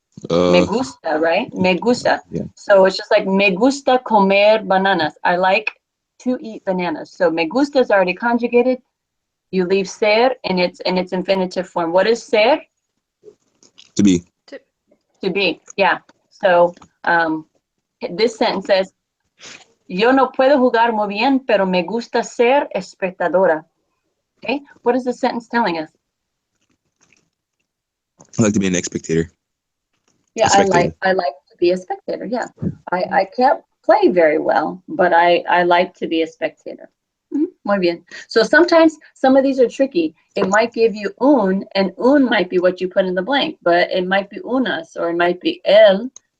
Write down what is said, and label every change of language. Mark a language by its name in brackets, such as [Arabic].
[Spanish] Me gusta, right? Me gusta. [English] Yeah. So it's just like [Spanish] me gusta comer bananas. [English] I like to eat bananas. So me gusta is already conjugated. You leave ser in its infinitive form. What is ser? To be. To be. Yeah. [Spanish] So this sentence says, yo no puedo jugar muy bien, pero me gusta ser espectadora. [English] Okay. What is the sentence telling us? I like to be an spectator. Yeah, I like to be a spectator. Yeah, I can't play very well, but I like to be a spectator. [Spanish] Muy bien. [English] So sometimes some of these are tricky. It might give you un, and un might be what you put in the blank, but it might be unas, or it might be el.